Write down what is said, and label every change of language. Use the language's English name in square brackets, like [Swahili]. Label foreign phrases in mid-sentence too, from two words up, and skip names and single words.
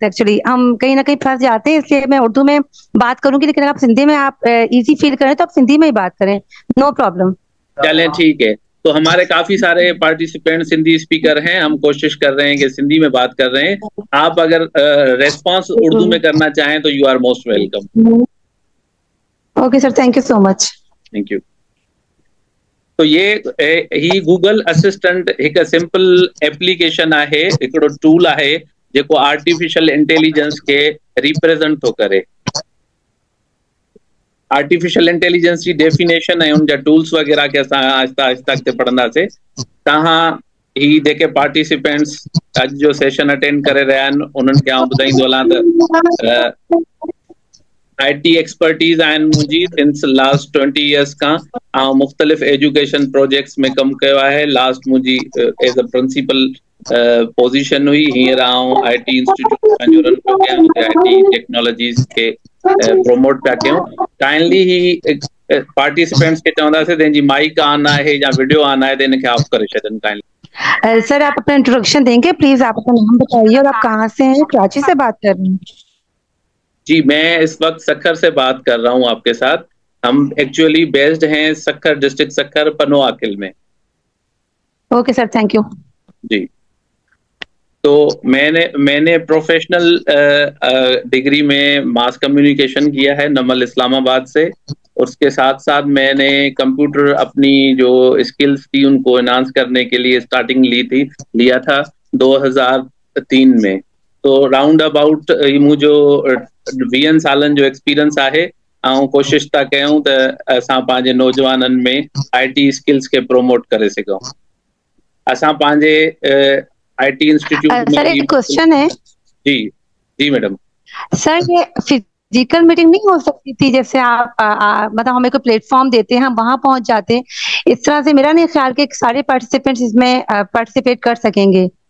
[Hindi] एक्चुअली हम कहीं ना कहीं फंस जाते हैं, इसलिए मैं उर्दू में बात करूंगी, लेकिन अगर आप हिंदी में आप [English] easy feel [Hindi] करें तो आप हिंदी में ही बात करें, [English] no problem. [Hindi] चलें, ठीक है। तो हमारे काफी सारे पार्टिसिपेंट्स हिंदी स्पीकर हैं, हम कोशिश कर रहे हैं कि हिंदी में बात कर रहे हैं। आप अगर रेस्पॉन्स उर्दू में करना चाहें तो [English] you are most welcome. okay sir, thank you so much. thank you. [Sindhi] तो ये ही गूगल असिस्टेंट एक [English] simple application [Sindhi] आहे, हिकिड़ो टूल आहे जेको [English] artificial intelligence [Sindhi] के रिप्रेजेंट थो करे। [English] artificial intelligence [Hindi] की डेफिनेशन है [Sindhi] उनजा टूल्स वगैरह के असां आहिस्ता आहिस्ता अॻिते पढ़ंदासीं। तव्हां ही जेके पार्टिसिपेंट्स अॼु जो सेशन अटेंड करे रहिया आहिनि उन्हनि खे आउं ॿुधाईंदो हलां त आईटी एक्सपर्टीज़ आहिनि मुंहिंजी [English] since last 20 years [Sindhi] खां। ऐं मुख़्तलिफ़ [English] education projects [Sindhi] में कमु कयो आहे। लास्ट मुंहिंजी [English] as a principal position [Sindhi] हुई। हींअर आउं [English] IT institute [Sindhi] पंहिंजो रन पियो कयां, हुते [English] IT technologies [Sindhi] खे प्रोमोट पिया कयूं। काइंडली ही पार्टिसिपेंट्स खे चवंदासीं जंहिंजी माइक ऑन आहे या वीडियो ऑन आहे त इनखे ऑफ करे छॾनि काइंडली। [Hindi] सर आप अपना इंट्रोडक्शन देंगे प्लीज? आप अपना नाम बताइए और आप कहाँ से हैं? कराची से बात कर रहे हैं? जी, मैं इस वक्त सक्खर से बात कर रहा हूँ आपके साथ। हम एक्चुअली बेस्ड हैं सक्खर डिस्ट्रिक्ट, सक्खर पनोआकिल में। [English] okay sir, thank you. [Hindi] जी, तो मैंने प्रोफेशनल डिग्री में [English] mass communication [Hindi] किया है नमल इस्लामाबाद से। उसके साथ साथ मैंने कंप्यूटर अपनी जो स्किल्स थी उनको एनहांस करने के लिए स्टार्टिंग लिया था 2003 में। [Sindhi] तो [English] round about [Sindhi] मुझो 20 सालन जो एक्सपीरियंस आहे। ऐं कोशिश था कयूं त असां पंहिंजे नौजवाननि में [English] IT skills [Sindhi] के प्रोमोट करे सघूं। असां पंहिंजे [English] IT institute [Sindhi] में। [Hindi] सर एक क्वेश्चन है। जी जी मैडम। सर ये [English] physical meeting [Hindi] नहीं हो सकती थी? जैसे आप मतलब हमें कोई प्लेटफॉर्म देते हैं, हम वहां पहुंच जाते हैं, इस तरह से मेरा नहीं ख्याल कि सारे पार्टिसिपेंट्स इसमें पार्टिसिपेट कर सकेंगे।